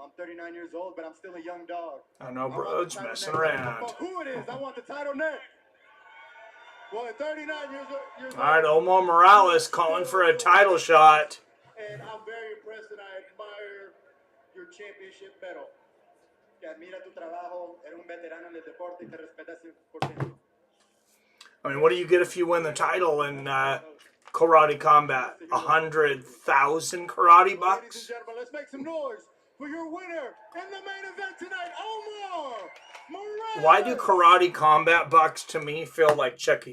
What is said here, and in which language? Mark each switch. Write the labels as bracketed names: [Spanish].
[English] I'm 39 years old, but I'm still a young dog. I know bro's messing around. Who it is? I want the title next. Well, at 39 years old. All right, Omar Morales calling for a title shot. And I'm very impressed and I admire your championship medal. [Spanish] Que admira tu trabajo, eres un veterano en el deporte y te respeta 100%. [English] I mean, what do you get if you win the title in karate combat? 100,000 karate bucks? Ladies and gentlemen, let's make some noise for your winner in the main event tonight, Omar Morales. Why do karate combat bucks to me feel like Chuck E.